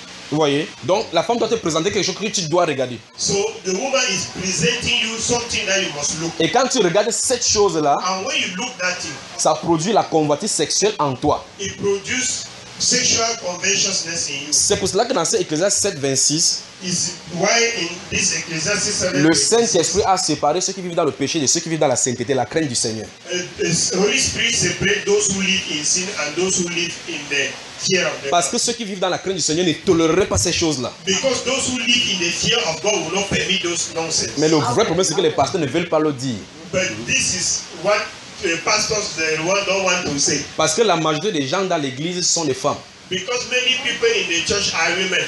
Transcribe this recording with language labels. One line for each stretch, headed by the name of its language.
French: Vous voyez, donc la femme doit te présenter quelque chose que tu dois regarder.
English: So the woman is presenting you something that you must look.
French: Et quand tu regardes cette chose là,
English: and when you look that thing,
French: ça produit la convoitise sexuelle en toi.
English: It produces sexual convictions in you.
French: C'est pour cela que dans Ecclésiastes 7:26,
English: is why in this Ecclésiastes 7:26,
French: le Saint-Esprit a séparé ceux qui vivent dans le péché de ceux qui vivent dans la sainteté, la crainte du Seigneur.
English: The Holy Spirit separate those who live in sin and those who live in the.
French: Parce que ceux qui vivent dans la crainte du Seigneur ne toléreraient pas ces choses-là.
English: Because those who live in the fear of God will not permit those nonsense.
French: Mais le vrai problème, c'est que les pasteurs ne veulent pas le dire.
English: But this is what the pastors the world don't want to say.
French: Parce que la majorité des gens dans l'église sont des femmes.
English: Because many people in the church are women.